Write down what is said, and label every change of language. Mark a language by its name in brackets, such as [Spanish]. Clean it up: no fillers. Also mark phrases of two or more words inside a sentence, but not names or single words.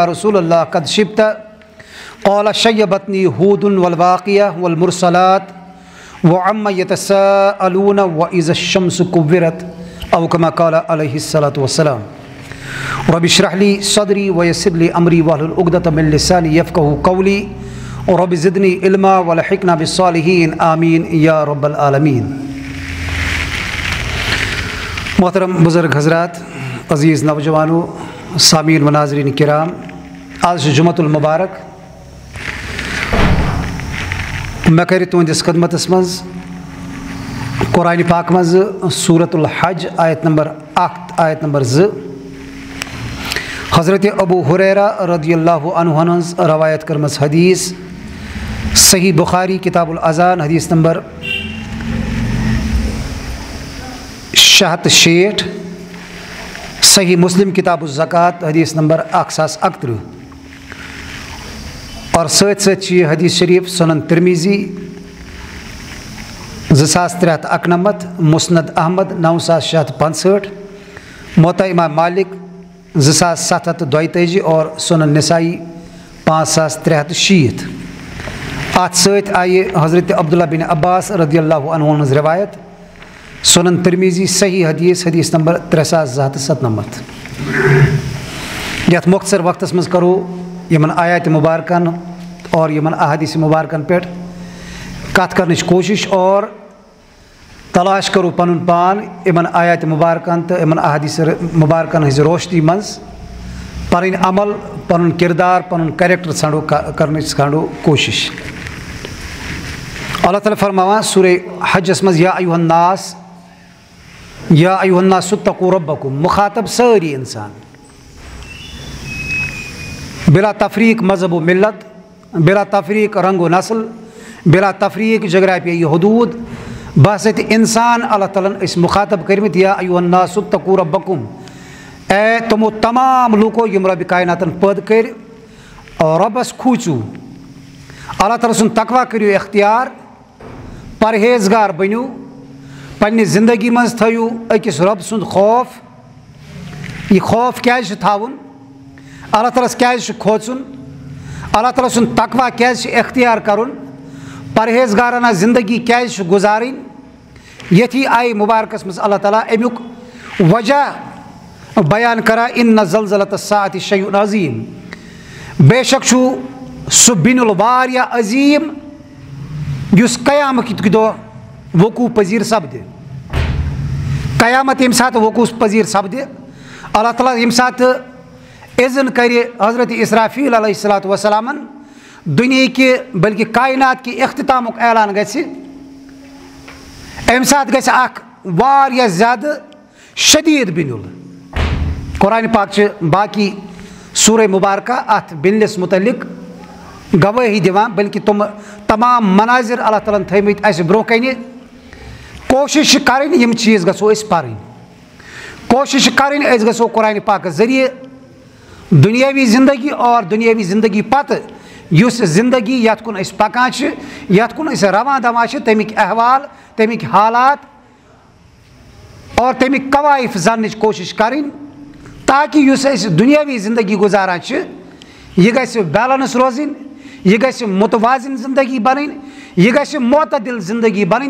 [Arabic] رسول الله قد شبت قال شيبتني هود والواقية والمرسلات وعما يتساءلون وإذا الشمس كورت أو كما قال عليه الصلاة والسلام رب اشرح لي صدري ويسر لي أمري واحلل عقدة من لساني يفقهوا قولي رب زدني علما والحقنا بالصالحين آمين يا رب العالمين [Urdu] محترم بزرگ حضرات عزیز نوجوانوں سامعین و ناظرین کرام آج جمعۃ المبارک میں [Kashmiri] کرِ تُہنٛدِس خدمتس منٛز [Urdu] قرآنِ پاک منٛز سورۃ الحج آیت نمبر 1 آیت نمبر 2 [Kashmiri] حضرت ابو ہریرہ رضی اللہ عنہ ہٕنٛز روایت کٔرمٕژ حدیث صحیح بخاری کتاب الاذان حدیث نمبر 660 صحیح مسلم کتاب الزکات حدیث نمبر 1061 اور سۭتۍ سۭتۍ چھِ یہِ حدیث شریف سنن ترمیزی 2391 مسند احمد 9665 موطا امام مالک 2742 اور سنن نسائی 5360 اتھ سۭتۍ آیہِ حضرت عبداللہ بن عباس رضی اللہ عنہ ہٕنٛز روایت سنن ترمیزی صحیح حدیث حدیث نمبر 3297 یتھ مختصر وقتس منٛز کرو یمن آیات مبارکن اور یمن احادیث مبارکن پہ کت کرنٕچ کوشش اور تلاش کرو پنن پان یمن آیات مبارکن تو یمن احادیث مبارکن ہز روشنی منٛز پنٕنۍ عمل پنن کردار پنن کریکٹر ژھانڈو کرنٕچ ژھانڈو کوشش اللہ تعالیٰ فرماوان سورہ حجس منٛز [Arabic] یا ایُہا الناس یا ایھا الناس اتقوا ربکم، [Kashmiri] مخاطب ساری انسان، بلا تفریق مذہب و ملت، بلا تفریق رنگ و نسل، بلا تفریق جغرافیائی حدود، بحثت انسان اللہ تعالیٰ اس مخاطب کرمت [Arabic] یا ایھا الناس اتقوا ربکم، [Kashmiri] اے تمو تمام لوکو یم رب کائناتن پد کر اور ربس کھوچو، اللہ تعالیٰ سن تقوی کریو اختیار، پرہیزگار بنیو، پنہ زندگی مز تھیو اکس رب سند خوف، یہ خوف کیاز تھاون، اللہ تعالیٰ کیاز کھوژن، اللہ تعالیٰ سن تقوی کیاز اختیار کرن، پرہیزگارانہ زندگی کیاز گزارن، یتھی آئی مبارکس مز اللہ تعالیٰ امیک وجہ بیان کرا [Arabic] ان زلزلۃ الساعۃ شیء عظیم، [Kashmiri] بے شک چھو سہ بین الواریہ عظیم یس قیامت دہ وقوع پذیر سپدِ، قیامت یم سات وقوع پذیر سپدِ، اللہ تعالیٰ یم سات اذن کر حضرت اسرافیل علیہ الصلاۃ والسلام [Urdu] دنیا کے بلکہ کائنات کے [Kashmiri] اختتامک اعلان گژھِ، ام سات گژھِ اکھ واریاہ زیادہ شدید بنیُل۔ قرآن پاک چھ باقی سورہ مبارکہ ات بنلس متعلق گواہی دیوان، بلکہ تم تمام مناظر اللہ تعالیٰ تھمت اس برو کنہ، [Urdu] کوشش کریں [Kashmiri] یم چیز گژھو اس پرن، [Urdu] کوشش کریں [Kashmiri] اس گژھو قرآن پاک ذریعے دنیاوی زندگی اور دنیاوی زندگی پتہ یس زندگی یت کن اس پکان چھ، یت کن اس رواں دواں چھ، تمیک احوال، تمیک حالات اور تمیک قوائف زاننچ [Urdu] کوشش کریں، [Kashmiri] تاکہ یس اس دنیاوی زندگی گزاران چھ یہ گژھِ بیلنس روزن، یہ گژھِ متوازن زندگی بنن، یہ گژھِ معتدل زندگی بنن۔